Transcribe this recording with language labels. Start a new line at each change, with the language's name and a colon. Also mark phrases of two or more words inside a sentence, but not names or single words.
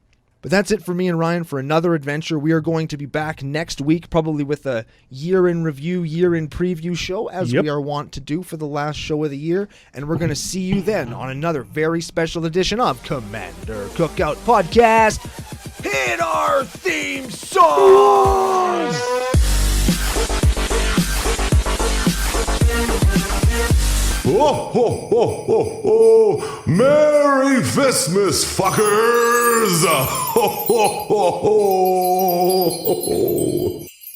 English: But that's it for me and Ryan for another adventure. We are going to be back next week, probably with a year-in review, year-in preview show, as we are wont to do for the last show of the year. And we're going to see you then on another very special edition of Commander Cookout Podcast. Hit our theme song! Oh, ho, ho, ho, ho. Merry Fistmas, fuckers! Ho, ho, ho, ho, ho.